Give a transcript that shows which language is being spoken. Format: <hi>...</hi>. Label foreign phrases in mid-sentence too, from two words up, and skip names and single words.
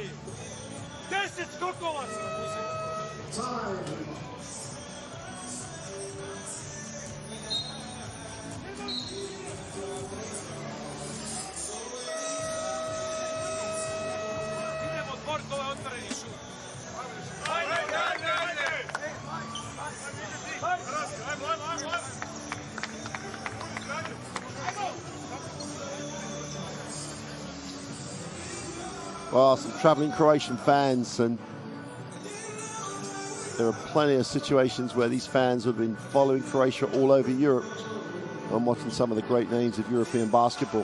<hr>10 skokova si uzeti. Idemo otvoriti ovaj otvoreni šut.</hr> <en>Well, some traveling Croatian fans, and there are plenty of situations where these fans have been following Croatia all over Europe and watching some of the great names of European basketball.</en>